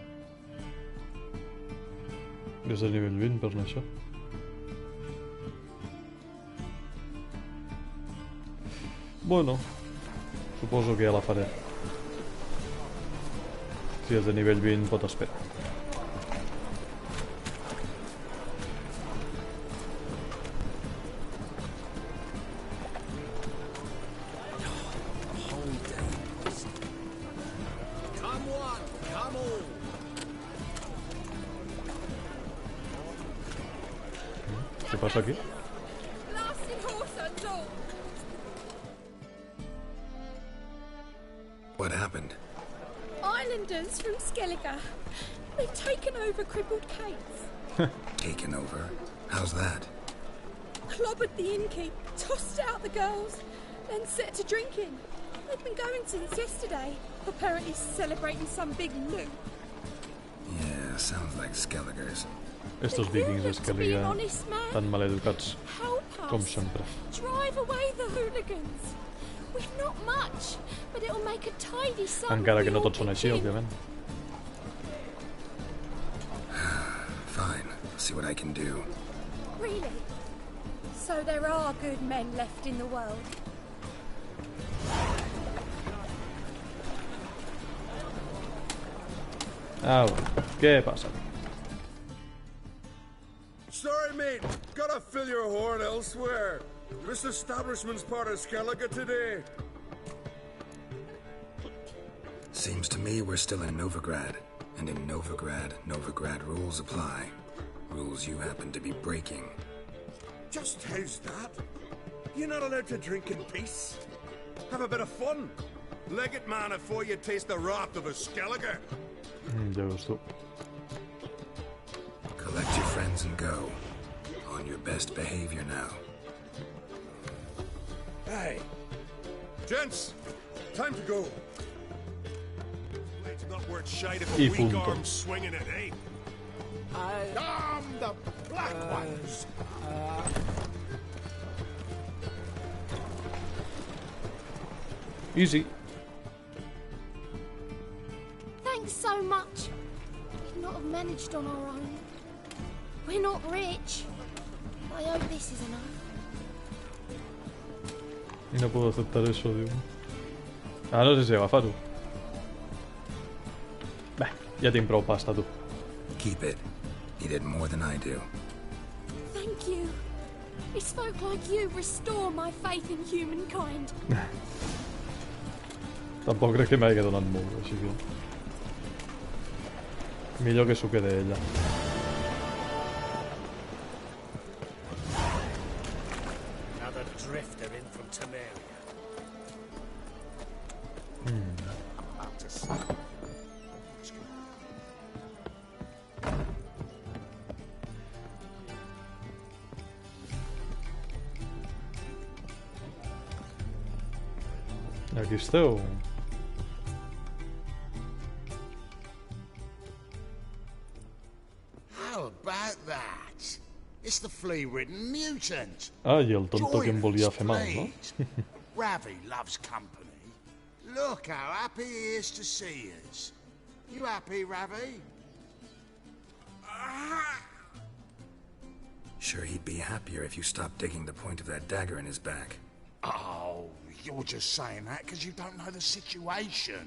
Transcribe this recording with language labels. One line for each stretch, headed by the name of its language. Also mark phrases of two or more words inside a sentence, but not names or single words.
Catalan: És de nivell 20 per anar això. Bueno, suposo que ja la faré. Si és de nivell 20 pot esperar.
English: Come one, come all.
Catalan: Què passa aquí?
English: Blasting horse and all. What happened? Islanders from Skellige. They've taken over crippled Kate's. Taken over? How's that? Clobbered the innkeep, tossed out the girls, then set to drinking. They've been going since yesterday, apparently celebrating some big loot. Yeah, sounds like Skelligers.
Catalan: Estos vikings de Skellige, tan maleducats com sempre.
English: Drive away the hooligans. We've not much, but it'll make a tidy sum.
Catalan: Encara que no tots són així, òbviament.
English: Fine, see what I can do. Really? So there are good men left in the world.
Catalan: Ah, bueno. Què passa?
English: Sorry, mate. Gotta fill your horn elsewhere. This establishment's part of Skellige today. Seems to me we're still in Novigrad. And in Novigrad, Novigrad rules apply. Rules you happen to be breaking. Just how's that? You're not allowed to drink in peace. Have a bit of fun. Leg it, man, before you taste the wrath of a Skellige.
Catalan: Ja veus tu.
English: Collect your friends and go. On your best behavior now. Hey. Gents, time to go. It's not worth shite if
Spanish: Y
English: a weak
Spanish: punto.
English: arm's swinging it, eh? Damn the black ones! Easy. Thanks so much. We'd not have managed on our own. We're not rich. I hope this is enough.
Spanish: No puedo aceptar eso, digo.
Catalan: Ah, no sé si agafar-ho. Bé, ja tinc prou pasta, tu.
English: Keep it. You did more than I do. Thank you. It's folk like you restore my faith in humankind.
Catalan: Tampoc crec que m'hagi donat molt, així que... Millor que s'ho quede ella.
English: Another drifter in from Temeria. About to see.
Catalan: Aquí esteu.
English: How about that? It's the flea-ridden mutant.
Catalan: Ah, i el tonto que em
English: Join
Catalan: volia
English: us,
Catalan: fer mal, no?
English: please. Ravi loves company. Look how happy he is to see us. You happy, Ravi? Sure, he'd be happier if you stopped digging the point of that dagger in his back. Oh, you're just saying that because you don't know the situation.